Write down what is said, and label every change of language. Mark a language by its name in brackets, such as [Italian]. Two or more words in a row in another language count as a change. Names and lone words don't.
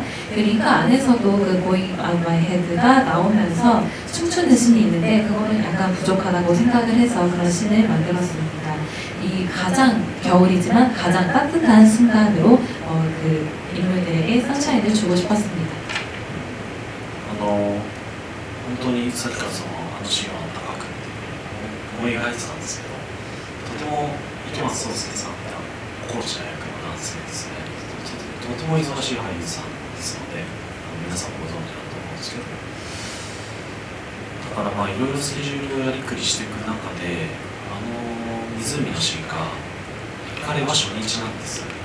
[Korean] 그 링크 안에서도 그 Going Out My Head가 나오면서 춤추는 씬이 있는데 그거는 약간 부족하다고 생각을 해서 그런 씬을 만들었습니다. 이 가장 겨울이지만 가장 따뜻한 순간으로 그 인물들에게 선샤인을 주고 싶었습니다. [Japanese] 本当にさっきからあのシーンは高く思い描いてたんですけど、とても池松壮亮さんがコーチの役の男性ですね、とても忙しい俳優さんですので皆さんもご存知だと思うんですけど、だかからまあいろいろスケジュールをやりくりしていく中で湖のシーンが彼は初日なんです。